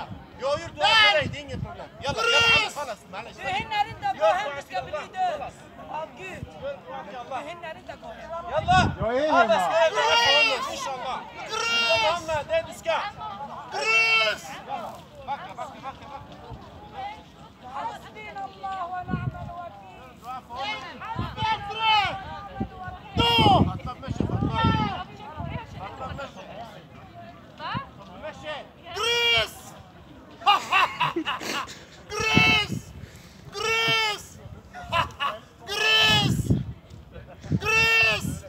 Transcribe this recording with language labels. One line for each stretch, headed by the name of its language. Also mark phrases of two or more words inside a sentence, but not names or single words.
Swedish: Jag har gjort dua för dig, det är inget problem. Jalla, Du hinner inte gå hem, du ska bli död av Gud. Du hinner inte gå hem. Jalla! Jag är Alla hemma. ska göra dua för honom, inshallah. Kom Hanna, det du ska. Gris! Backa.
Arabic: حسبنا الله ونعم الوكيل.
Swedish: Gris! Gris! Gris! Gris! Gris!